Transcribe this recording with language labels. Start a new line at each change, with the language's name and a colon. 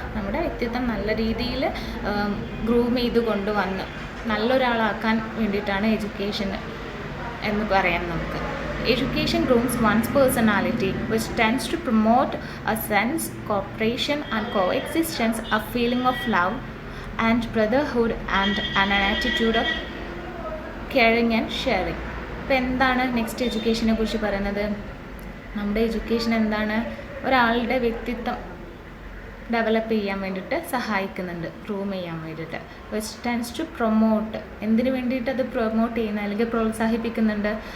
Malayalam: നമ്മുടെ വ്യക്തിത്വം നല്ല രീതിയിൽ ഗ്രൂം ചെയ്ത് കൊണ്ടുവന്ന് നല്ലൊരാളാക്കാൻ വേണ്ടിയിട്ടാണ് എഡ്യൂക്കേഷൻ എന്ന് പറയാം നമുക്ക്.
English: Education grooms one's personality, which tends to promote a sense, cooperation and coexistence, a feeling of love and brotherhood and an attitude of caring and sharing.
Malayalam: അപ്പോൾ എന്താണ് നെക്സ്റ്റ് എഡ്യൂക്കേഷനെ കുറിച്ച് പറയുന്നത്? നമ്മുടെ എഡ്യൂക്കേഷൻ എന്താണ്? ഒരാളുടെ വ്യക്തിത്വം ഡെവലപ്പ് ചെയ്യാൻ വേണ്ടിയിട്ട് സഹായിക്കുന്നുണ്ട്, ഗ്രൂം ചെയ്യാൻ വേണ്ടിയിട്ട്.
English: which tends to promote,
Malayalam: എന്തിനു വേണ്ടിയിട്ട് അത് പ്രൊമോട്ട് ചെയ്യുന്ന അല്ലെങ്കിൽ പ്രോത്സാഹിപ്പിക്കുന്നുണ്ട്?